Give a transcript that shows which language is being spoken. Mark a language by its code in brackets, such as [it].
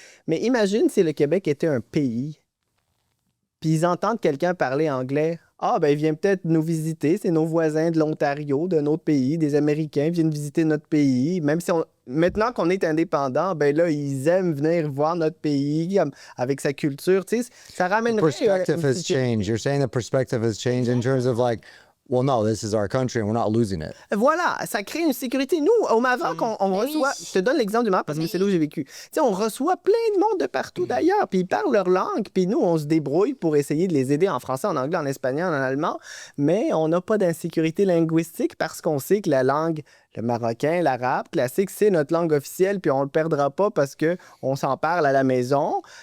[fr] Mais imagine si le Québec était un pays, puis ils entendent quelqu'un parler anglais. Ah, ben, il vient peut-être nous visiter. C'est nos voisins de l'Ontario, de notre pays. Des Américains viennent visiter notre pays. Même si maintenant qu'on est indépendant, ben là, ils aiment venir voir notre pays avec sa culture. Tu sais, ça ramènerait... [en] Perspective has changed. You're saying the perspective has changed in terms of like, well, no, this is our country and we're not losing it. [fr] Voilà, ça crée une sécurité. Nous, au Maroc, on Oui. reçoit... Je te donne l'exemple du Maroc parce que c'est là où j'ai vécu. Tu sais, on reçoit plein de monde de partout d'ailleurs, puis ils parlent leur langue, puis nous, on se débrouille pour essayer de les aider en français, en anglais, en espagnol, en allemand, mais on n'a pas d'insécurité linguistique parce qu'on sait que la langue, le marocain, l'arabe classique, c'est notre langue officielle, puis on le perdra pas parce qu'on s'en parle à la maison.